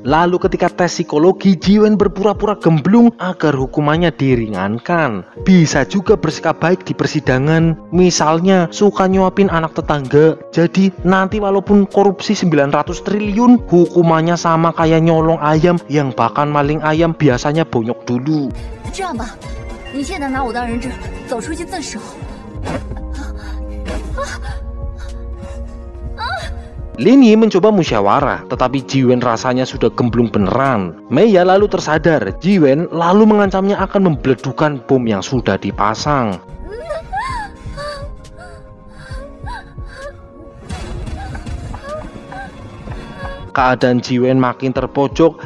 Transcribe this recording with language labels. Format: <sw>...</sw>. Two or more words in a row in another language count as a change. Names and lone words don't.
<id>Lalu ketika tes psikologi, Jiwen berpura-pura gemblung agar hukumannya diringankan. Bisa juga bersikap baik di persidangan, misalnya suka nyuapin anak tetangga. Jadi nanti walaupun korupsi 900 triliun, hukumannya sama kayak nyolong ayam yang bahkan maling ayam biasanya bonyok dulu.</id> <zh>这样吧，你现在拿我当人质，走出去自首。</zh> <id>Lin Yi mencoba musyawarah, tetapi Jiwen rasanya sudah gemblung beneran. Meiya lalu tersadar, Jiwen lalu mengancamnya akan membeledukan bom yang sudah dipasang. Keadaan Jiwen makin terpojok.</id>